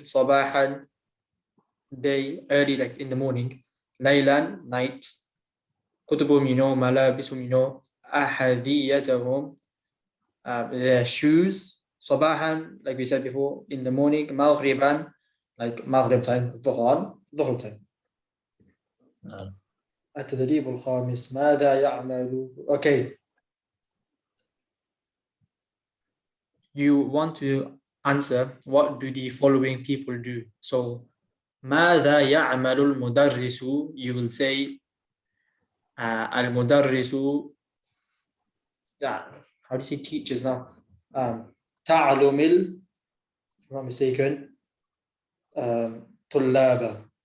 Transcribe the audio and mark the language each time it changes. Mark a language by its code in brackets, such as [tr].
[en] Sabahan, day, early, like in the morning. Laylan, night. Kutubum, you know. Malabisum, you know. Ahadiyatahum, their shoes. Sabahan, like we said before, in the morning. Maghriban, like Maghrib time. Dhuhr time. [ar] التدريب الخامس ماذا يعمل? [en] Okay. You want to answer what do the following people do. So [ar] ماذا يعمل المدرس? [en] You will say المدرس. Yeah, how do you say teachers now? تعلم if I'm not mistaken, طلاب.